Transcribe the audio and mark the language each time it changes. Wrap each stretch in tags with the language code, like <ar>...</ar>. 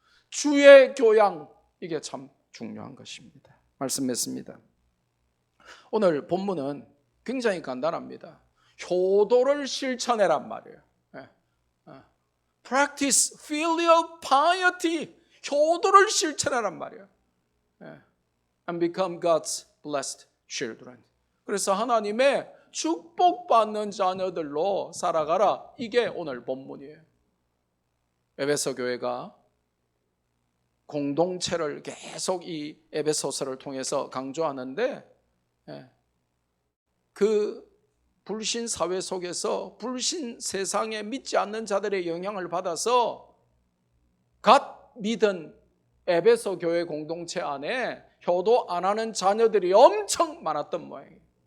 <ko>주의 교양 이게 참 중요한 것입니다. 말씀 맺습니다. 오늘 본문은 굉장히 간단합니다. 효도를 실천해란 말이에요.</ko> <en>Practice filial piety.</en> <ko>효도를 실천하란 말이에요.</ko> <en>And become God's blessed children.</en> <ko>그래서 하나님의 축복받는 자녀들로 살아가라. 이게 오늘 본문이에요. 에베소 교회가 공동체를 계속 이 에베소서를 통해서 강조하는데 그 불신 사회 속에서 불신 세상에 믿지 않는 자들의 영향을 받아서 갓 믿은 에베소 교회 공동체 안에 효도 안 하는 자녀들이 엄청 많았던 모양이에요.</ko>